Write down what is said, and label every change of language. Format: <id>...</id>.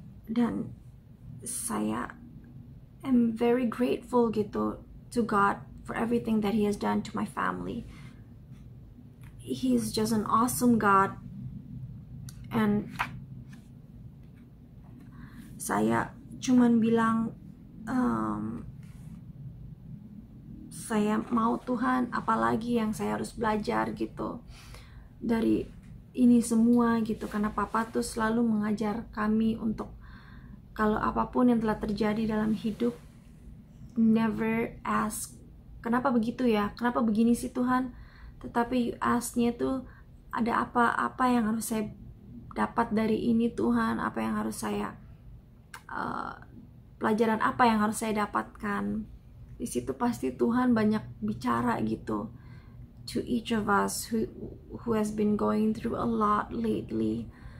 <id>Dan saya</id> <en>am very grateful gitu to God for everything that He has done to my family. He's just an awesome God.</en> <id>And saya cuman bilang, saya mau Tuhan, apalagi yang saya harus belajar gitu dari ini semua gitu. Karena Papa tuh selalu mengajar kami untuk kalau apapun yang telah terjadi dalam hidup,</id> <en>never ask</en> <id>kenapa begitu ya, kenapa begini sih Tuhan, tetapi you ask-nya tuh ada apa yang harus saya dapat dari ini Tuhan, apa yang harus saya pelajaran apa yang harus saya dapatkan. Di situ pasti Tuhan banyak bicara gitu</id> <en>to each of us who has been going through a lot lately.</en>